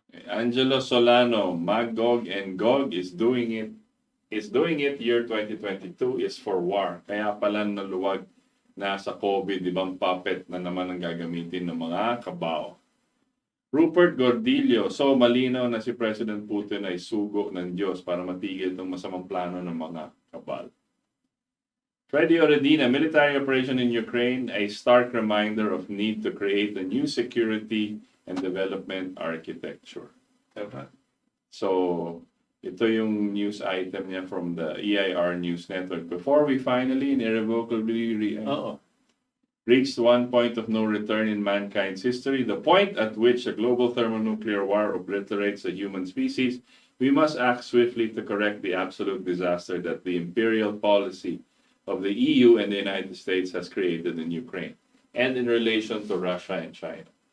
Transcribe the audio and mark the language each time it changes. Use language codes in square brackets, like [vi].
[en] Angelo Solano, Magog and Gog is doing it. Year 2022 is for war. [tl] Kaya pala naluwag na sa COVID, ibang puppet na naman ang gagamitin ng mga kabao. Rupert Gordillo, so malinaw na si President Putin ay sugo ng Diyos para matigil itong masamang plano ng mga kabal. [en] Freddy Oredina, military operation in Ukraine, a stark reminder of need to create a new security and development architecture. [tl] Tama. So, ito yung news item niya [en] from the EIR News Network. Before we finally and irrevocably reached one point of no return in mankind's history, the point at which a global thermonuclear war obliterates the human species, we must act swiftly to correct the absolute disaster that the imperial policy of the EU and the United States has created in Ukraine and in relation to Russia and China.